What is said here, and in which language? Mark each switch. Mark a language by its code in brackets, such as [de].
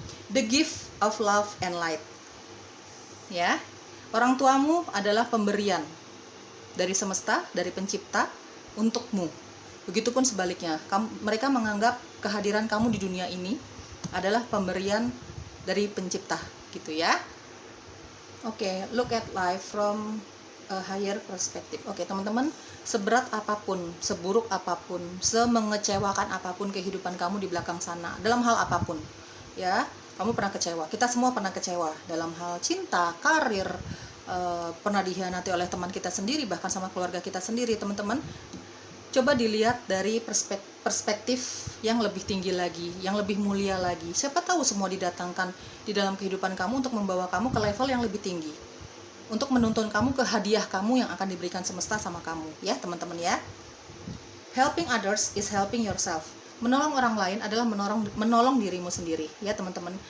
[en] The gift of love and light ya. [id] Orang tuamu adalah pemberian dari semesta, dari pencipta untukmu. Begitupun sebaliknya, mereka menganggap kehadiran kamu di dunia ini adalah pemberian dari pencipta gitu ya. [en] Oke, look at life from a higher perspective. [id] Oke teman-teman, seberat apapun, seburuk apapun, semengecewakan apapun kehidupan kamu di belakang sana, dalam hal apapun ya, kamu pernah kecewa. Kita semua pernah kecewa dalam hal cinta, karir, pernah dikhianati oleh teman kita sendiri, bahkan sama keluarga kita sendiri. Teman-teman, coba dilihat dari perspektif yang lebih tinggi lagi, yang lebih mulia lagi. Siapa tahu semua didatangkan di dalam kehidupan kamu untuk membawa kamu ke level yang lebih tinggi, untuk menuntun kamu ke hadiah kamu yang akan diberikan semesta sama kamu ya teman-teman ya. [en] Helping others is helping yourself. [id] Menolong orang lain adalah menolong dirimu sendiri ya teman-teman.